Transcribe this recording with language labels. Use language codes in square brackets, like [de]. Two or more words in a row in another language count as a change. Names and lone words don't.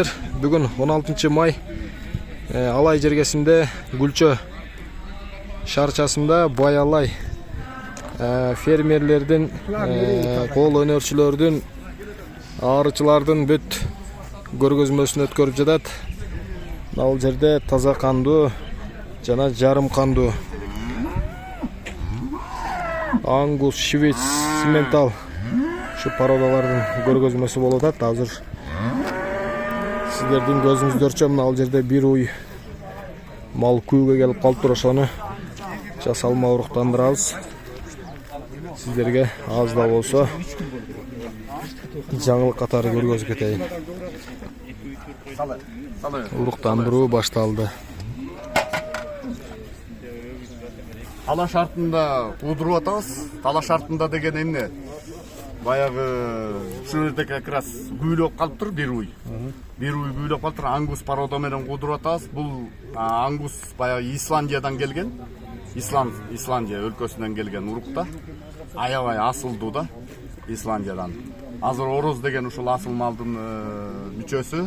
[ky] Бүгүн 16 май Алай жергесинде Гүлчө шарчасында Баялай фермерлердин, кол өнөрчүлөрдүн, арычылардын бүт көргөзмөсүн өткөрүп жатат. Ал жерде таза кандуу жана жарым кандуу Ангус, Швейц, Симментал ушу пародалардын көргөзмөсү болуп атат. Азыр сиздердин көзүңүздөрчө мына ал жерде бир уй мал күүгө келип калыптыр. Ошону жасалма уруктандырабыз. Сиздерге аз да болсо жаңылык катары көргөзүп кетейин. Уруктандыруу башталды. Тала шартында куудуруп атабыз. Тала шартында деген эмне? Баягы ушул жерде как раз күүлөп калыптыр бир уй. Бир уй күүлөп калыптыр. Ангус порода менен куудуруп атабыз. Бул ангус баягы Исландиядан келген. Исландия өлкөсүнөн келген урукта. Аябай асылдуу да Исландиядан. Азыр ороз деген ушул асыл малдын мүчөсү.